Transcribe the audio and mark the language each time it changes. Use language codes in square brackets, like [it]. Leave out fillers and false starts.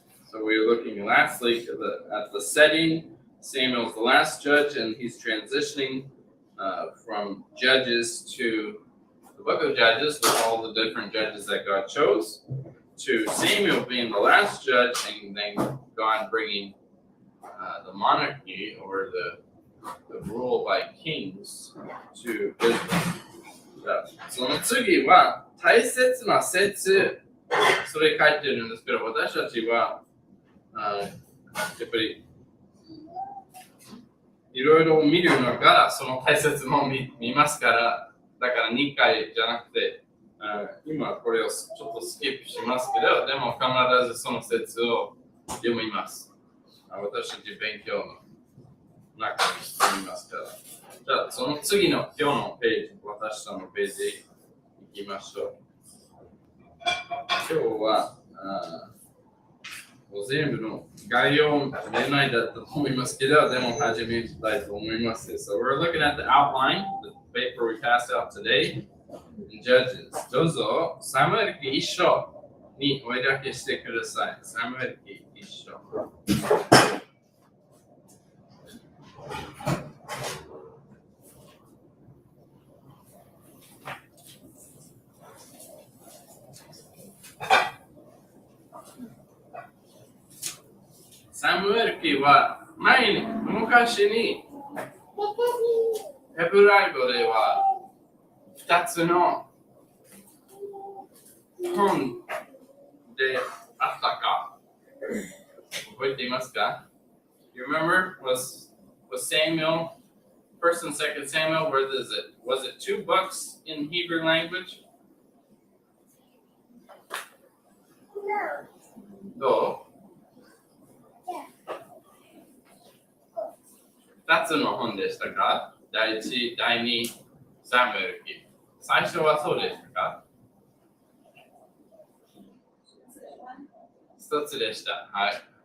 [en] So we were looking last week at the setting. Samuel's the last judge, and he's transitioning from judges to the book of Judges with all the different judges that God chose, to Samuel being the last judge, and then God bringing the monarchy or the rule by kings to Israel. [ja] その次は大切な説、それ書いてるんですけど、私たちはやっぱりいろいろ見るのからその大切も 見ますから、だから2回じゃなくて、今これをちょっとスキップしますけど、でも必ずその説を読みます。私たち勉強の中にしてみますから。じゃあその次の今日のページ、私たちのページへ行きましょう。今日はもう全部の概要出ないだったと思いますけど、でも始めたいと思います。 [en] So we're looking at the outline, the paper we passed out today in Judges. [ja] どうぞ、サムエル記1章にお描きしてください。サムエル記1章。サムエル記は昔にヘブライ語では2つの本であったか覚えていますか [en] You remember? Was Samuel, 1st and 2nd Samuel, where is it? Was it 2 books in Hebrew language? [ja] どう2つの本でしたか第1、第2、サムエル記。最初はそうでしたか1つでした。はい。